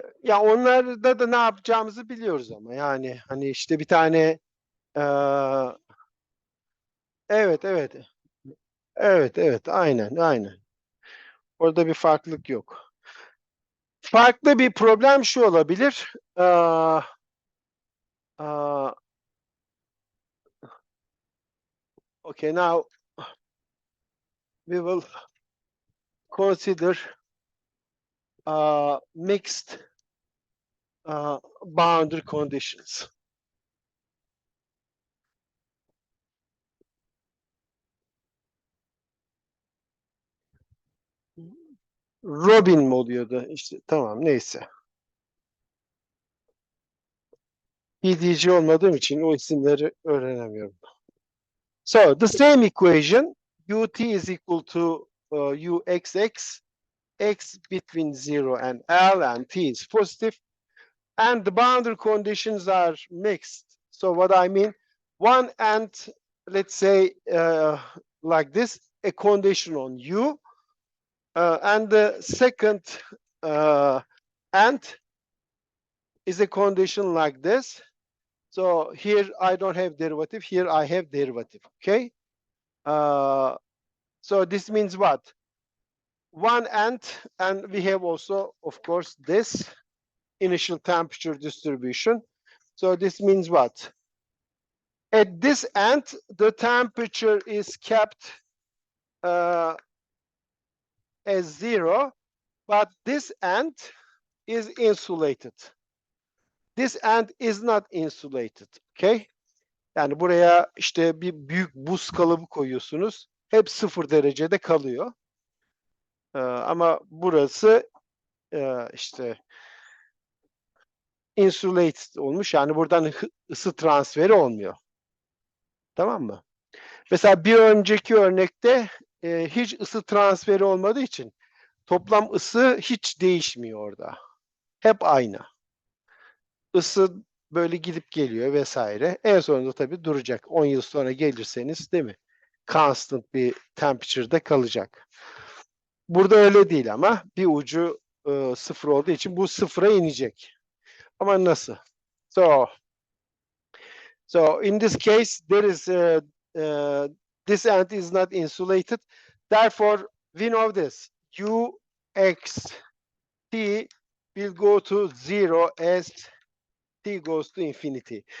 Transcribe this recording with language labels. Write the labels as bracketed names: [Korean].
[Turkish] Ya onlarda da ne yapacağımızı biliyoruz ama yani hani işte bir tane evet evet evet aynen. Orada bir farklılık yok. Farklı bir problem şu olabilir. [English] Uh, okay, now we will consider mixed boundary conditions. [Turkish] Robin mi oluyordu? İşte tamam neyse. PDC olmadığım için o isimleri öğrenemiyorum. [English] So the same equation ut is equal to uxx x between 0 and L and t is positive and the boundary conditions are mixed. So what I mean, one and let's say like this, a condition on u and the second and is a condition like this. So here I don't have derivative, here I have derivative, okay? So this means what? One and we have also, of course, this initial temperature distribution. So this means what? At this end, the temperature is kept as 0, but this end is insulated. This end is not insulated, okay? [Turkish] Yani buraya işte bir büyük buz kalıbı koyuyorsunuz. Hep 0 derecede kalıyor. Ama burası işte insulated olmuş. Yani buradan ısı transferi olmuyor. Tamam mı? Mesela bir önceki örnekte hiç ısı transferi olmadığı için toplam ısı hiç değişmiyor orada. Hep aynı. Isı böyle gidip geliyor vesaire. En sonunda tabii duracak. 10 yıl sonra gelirseniz değil mi? [English] Constant [Turkish] bir temperature'da kalacak. Burada öyle değil ama bir ucu 0 olduğu için bu 0'a inecek. Ama nasıl? So in this case, there is this end is not insulated. Therefore, we know this. Ux t will go to 0 as t goes to infinity.